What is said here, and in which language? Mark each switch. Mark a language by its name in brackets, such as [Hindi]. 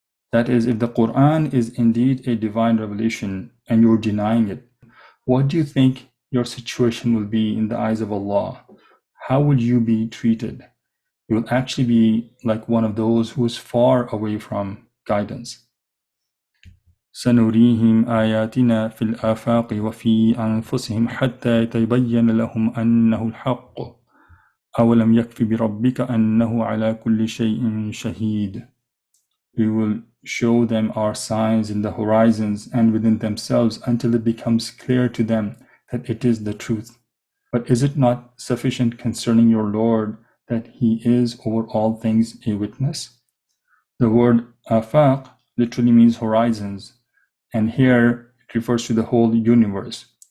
[English] That is, if the Quran is indeed a divine revelation and you're denying it, what do you think your situation will be in the eyes of Allah? How will you be treated? You will actually be like one of those who is far away from guidance. [Arabic] سنريهم آياتنا في الآفاق وفي أنفسهم حتى يتبين لهم أنه الحق أولم يكف بربك أنه على كل شيء شهيد. [English] We will show them our signs in the horizons and within themselves until it becomes clear to them that it is the truth. But is it not sufficient concerning your Lord that he is over all things a witness? The word afaq literally means horizons, and here it refers to the whole universe.